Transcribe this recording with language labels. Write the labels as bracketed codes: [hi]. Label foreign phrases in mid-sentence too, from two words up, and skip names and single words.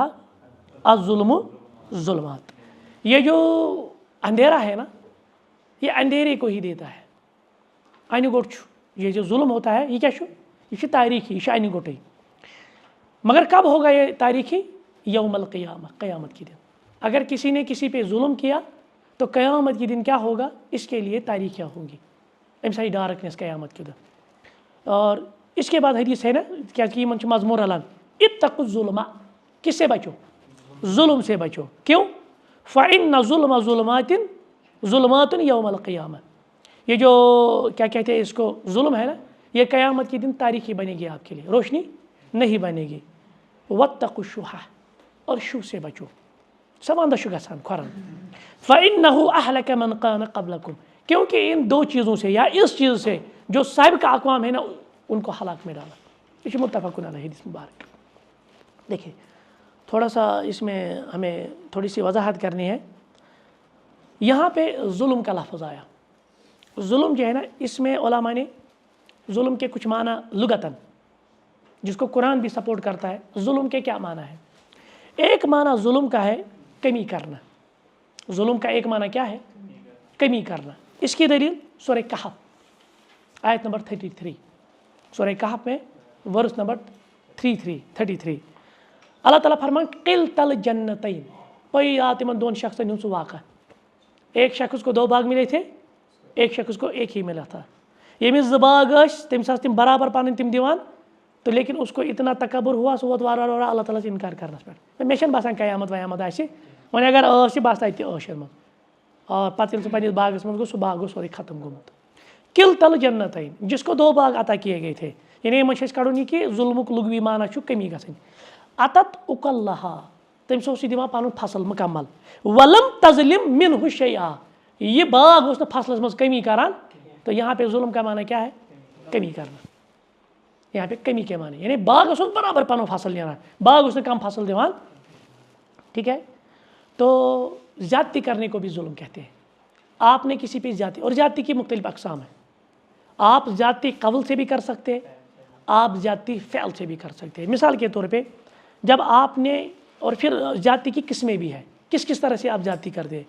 [ar] الظلم ظلمات، [ur] یہ جو اندھیرا ہے نا، یہ اندھیرے کو ہی دیتا ہے، [ks] انہِ گوٚٹ چھُ، [ur] یہ جو ظلم ہوتا ہے یہ کیا چھُ؟ [ks] یہ چھُ تاریخی، یہ چھُ انہِ گوٚٹٕے، [ur] مگر کب ہوگا یہ تاریخی؟ [ar] یوم القیامہ، [ur] قیامت کے دن، اگر کسی نے کسی پہ ظلم کیا تو قیامت کے دن کیا ہوگا، اس کے لیے تاریخیاں ہوں گی، [ks] امہِ سۭتۍ ڈارکنیس [ur] قیامت کے دن۔ اور اس کے بعد حدیث ہے نا، کیا کہ [ks] یِمن چھُ مضموٗن رلان، [ar] اتقوا الظلم، [ur] کس سے بچو؟ ظلم سے بچو، کیوں؟ [ar] فإن ظلم ظلمات یوم القیامہ، [ur] یہ جو کیا کہتے ہیں اس کو ظلم ہے نا، یہ قیامت کے دن تاریخی بنے گی آپ کے لیے، روشنی نہیں بنے گی۔ [ar] واتقوا الشح، [ur] اور شو سے بچو، [ks] سوانٛدہ چھُ گژھان کھۄرن [ar] فَإِنَّهُ أَهْلَكَ مَنْ كَانَ قَبْلَكُمْ [ur] کیونکہ ان دو چیزوں سے یا اس چیز سے جو سابقہ اقوام ہے نا ان کو ہلاک میں ڈالا. یہ ہے متفق علیہ حدیث مبارک. دیکھیے تھوڑا سا اس میں ہمیں تھوڑی سی وضاحت کرنی ہے. یہاں پہ ظلم کا لفظ آیا. ظلم جو ہے نا اس میں علماء نے ظلم کے کچھ معنی لغتاً جس کو قرآن بھی سپورٹ کرتا ہے. ظلم کے کیا معنی ہے؟ ایک معنی ظلم کا ہے کمی کرنا. ظلم کا ایک معنی کیا ہے؟ کمی کرنا. اس کی دلیل سورہ کہف آیت نمبر 33. سورہ کہف میں ورس نمبر 33 اللہ تعالیٰ فرمان [ar] قلت الجنتین. [ks] پی آ تمن دون شخصن ہند سہ واقعہ. [ur] ایک شخص کو 2 باغ ملے تھے, ایک شخص کو ایک ہی ملا تھا. [ks] یمس 2 باغ تمس تم برابر پن تم دیوان تو [ur] لیکن اس کو اتنا تکبر ہوا [ks] سہ ووت وار وار اللہ تعالیٰ انکار کرنس پہ. مے چھنہ باسان قیامت ویامت آسہِ وۄنۍ اگر ٲس بس تتہِ ٲشر منٛز اور پتہٕ ییٚلہِ سُہ پننس باغس منٛز گوٚو سُہ باغ گوٚو سورُے ختم گوٚمُت. [ar] قلت الجنتین [ur] جس کو 2 باغ عطا کیے گئے تھے. یعنی یِمن [ks] چھِ أسۍ کڑُن یہ کہ ظلمُک لغوی معنی چھُ کمی گژھٕنۍ. اتت اکلہا تٔمِس اوس یہِ دِوان پنُن فصل مکمل. [ar] ولم تظلم منہ شیئا [ks] یہ باغ اوس نہٕ فصلس منٛز کمی کران. [ur] تو یہاں پہ ظلم کا معنی کیا ہے؟ کمی کرنا. یہاں پہ کمی کے معنی یعنی [ks] باغ اوس برابر پنُن فصل نیران, باغ اوس نہٕ کم فصل دِوان. [ur] ٹھیک ہے. تو زیادتی کرنے کو بھی ظلم کہتے ہیں. آپ نے کسی پہ زیادتی, اور زیادتی کی مختلف اقسام ہیں. آپ زیادتی قول سے بھی کر سکتے ہیں, آپ زیادتی فعل سے بھی کر سکتے ہیں. مثال کے طور پہ جب آپ نے, اور پھر زیادتی کی قسمیں بھی ہیں, کس کس طرح سے آپ زیادتی کرتے ہیں.